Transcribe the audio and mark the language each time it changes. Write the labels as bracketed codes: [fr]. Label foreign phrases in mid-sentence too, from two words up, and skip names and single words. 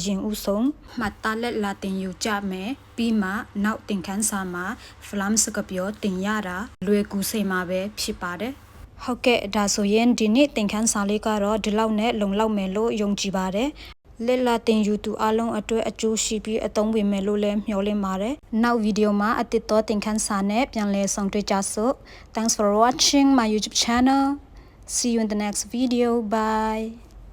[my] ရင်ဦးဆုံးမှတ်သားလက်လာတင်ယူကြမယ်ပြီးမှနောက်သင်ခန်းစာမှာ Flam စကားပြောသင်ရတာလွယ်ကူစေမှာပဲဖြစ်ပါတယ်ဟုတ်ကဲ့ဒါဆိုရင်ဒီနေ့သင်ခန်းစာလေးကတော့ဒီလောက်နဲ့လုံလောက်မယ်လို့ယုံကြည်ပါတယ်လက်လာတင်ယူသူအလုံးအတွက်အကျိုးရှိပြီးအသုံးဝင်မယ်လို့လည်းမျှော်လင့်ပါတယ်နောက်ဗီဒီယိုမှာအသစ်သောသင်ခန်းစာနဲ့ပြန်လည်ဆောင်တွေ့ကြစို့ [en] Thanks for watching my YouTube channel See you in the next video. Bye.